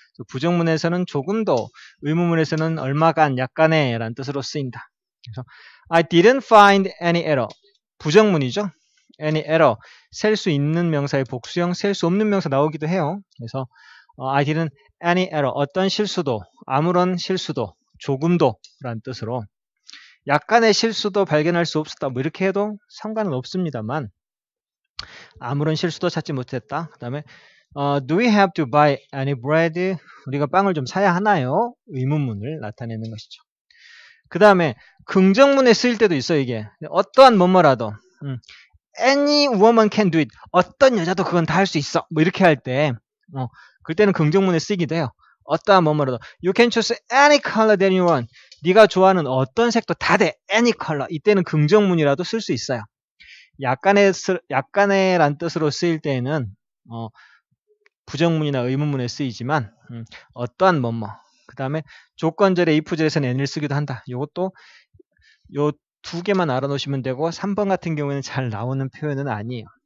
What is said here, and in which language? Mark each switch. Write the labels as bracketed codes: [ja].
[ko] 부정문에서는 조금 더, 의문문에서는 얼마간, 약간의 라는 뜻으로 쓰인다. 그래서 [en] I didn't find any error. [ko] 부정문이죠. [en] any error. [ko] 셀 수 있는 명사의 복수형, 셀 수 없는 명사 나오기도 해요. 그래서 [en] I didn't any error. [ko] 어떤 실수도, 아무런 실수도, 조금도 라는 뜻으로 약간의 실수도 발견할 수 없었다. 이렇게 해도 상관은 없습니다만 아무런 실수도 찾지 못했다. 그 다음에 [en] Do we have to buy any bread? [ko] 우리가 빵을 좀 사야 하나요? 의문문을 나타내는 것이죠. 그 다음에 긍정문에 쓰일 때도 있어요. 이게 어떠한 뭐뭐라도 [en] Any woman can do it. [ko] 어떤 여자도 그건 다 할 수 있어. 이렇게 할 때 그때는 긍정문에 쓰기도 해요. 어떠한 뭐뭐라도. [en] You can choose any color that you want. [ko] 네가 좋아하는 어떤 색도 다 돼. [en] Any color. [ko] 이때는 긍정문이라도 쓸 수 있어요. 약간의 란 뜻으로 쓰일 때에는 부정문이나 의문문에 쓰이지만 어떠한 뭐뭐. 그 다음에 조건절에 if절에서는 n을 쓰기도 한다. 이것도 요 두 개만 알아놓으시면 되고 3번 같은 경우에는 잘 나오는 표현은 아니에요.